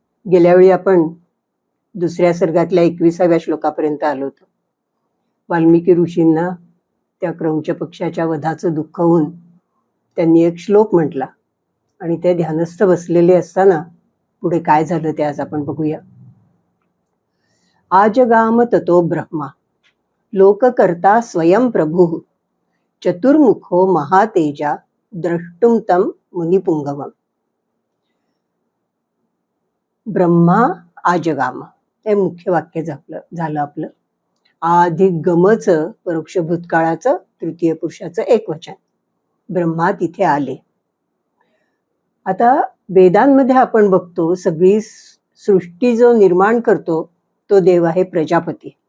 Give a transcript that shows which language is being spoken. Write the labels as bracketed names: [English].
[Marathi] गेल्या वेळी आपण दुसऱ्या सर्गातल्या 21व्या श्लोकापर्यंत आलो होतो. वाल्मिकी ऋषींना त्या क्रौंच पक्षाच्या वधाचं दुःख होऊन त्यांनी एक श्लोक म्हटला आणि ते ध्यानस्थ बसलेले असताना पुढे काय झालं ते आज आपण बघूया. [Sanskrit] आजगाम ततो ब्रह्मा लोककर्ता स्वयं प्रभु चतुर्मुखो महातेजा द्रष्टुम तम मुनिपुंगवम. [Marathi] ब्रह्मा आजगाम हे मुख्य वाक्य झालं आपलं. अधिक गमचं परोक्ष भूतकाळाचं तृतीय पुरुषाचं एक वचन. ब्रह्मा तिथे आले. आता वेदांमध्ये आपण बघतो सगळी सृष्टी जो निर्माण करतो तो देव आहे प्रजापती.